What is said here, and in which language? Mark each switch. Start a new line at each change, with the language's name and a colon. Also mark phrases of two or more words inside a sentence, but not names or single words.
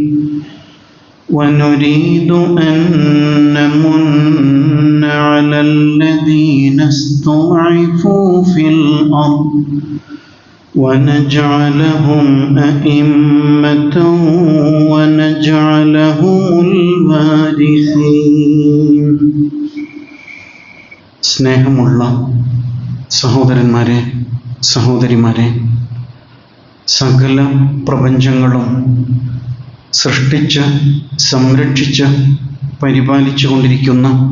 Arabic: ونريد أن نمن على الذين استضعفوا في الأرض ونجعلهم أئمة ونجعلهم الوارثين.
Malayalam: സ്നേഹമുള്ള സഹോദരന്മാരെ, സഹോദരിമാരെ, സകല പ്രപഞ്ചങ്ങളും സൃഷ്ടിച്ച് സംരക്ഷിച്ച് പരിപാലിച്ചു കൊണ്ടിരിക്കുന്ന